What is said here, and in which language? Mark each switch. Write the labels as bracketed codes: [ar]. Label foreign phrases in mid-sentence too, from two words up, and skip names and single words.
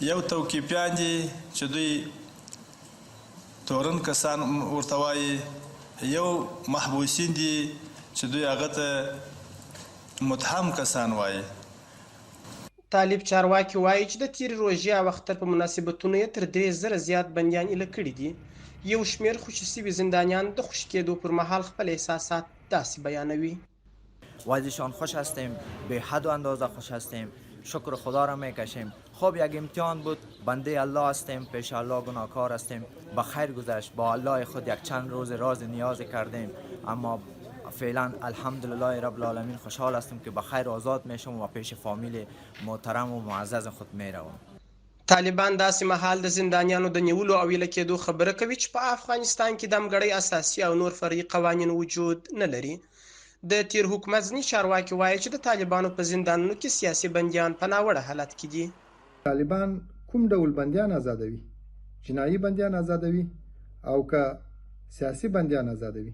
[ps] یو توقیفیان دي چې دوی تورن کسان ورته وایي، یو محبوسین دي چې دوی هغه ته متهم کسان وایي. طالب چارواکي وایي چې د تیرې روژې او اختر په مناسبتونو یې تر 3,000 زیات بندیان ایله کړي دي. یو شمېر خوشي شوي زندانیان د خوشي کېدو پر مهال خپل احساسات داسې بیانوي. [fa] وضعشان خوش هستیم، به حد و اندازه خوش هستیم، شکر خدا را میکشیم. خب یک امتحان بود، بنده الله هستیم، پیش الله گناهکار هستیم. به خیر گذشت، با الله خود یک چند روز راز نیاز کردیم، اما فعلا [ar] الحمدلله رب العالمین [fa] خوشحال هستم که به خیر آزاد میشم و پیش فامیل محترم و معزز خود میروم. [ps] طالبان داسې مهال د زندانیانو د نیولو او ایله کېدو خبره کوي چې په افغانستان کې د همګړۍ اساسي او نور فرعي قوانین وجود نه لري. د تیر حکومت ځینې چارواکي وایي چې د طالبانو په زندانونو کې سیاسي بندیان په ناوړه حالت کې دي. طالبان کوم ډول بندیان آزادوي؟ جنایي بندیان آزادوي او که سیاسي بندیان آزادوي؟